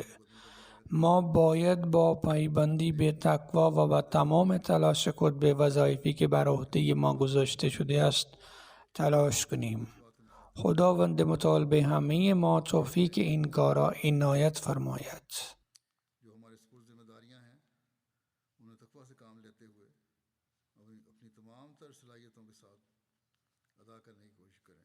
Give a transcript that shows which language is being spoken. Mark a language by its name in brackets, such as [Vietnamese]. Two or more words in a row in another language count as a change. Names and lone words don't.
[Persian] ما باید با پایبندی به تقوا و با تمام تلاش خود به وظایفی که بر عهده ما گذاشته شده است تلاش کنیم. خداوند متعال به همه ما توفیق این کار را عنایت فرماید. [Urdu] جو ہمارے سپرد ذمہ داریاں ہیں انہیں تقویٰ سے کام لیتے ہوئے اپنی تمام تر صلاحیتوں کے ساتھ ادا کرنے کی کوشش کریں.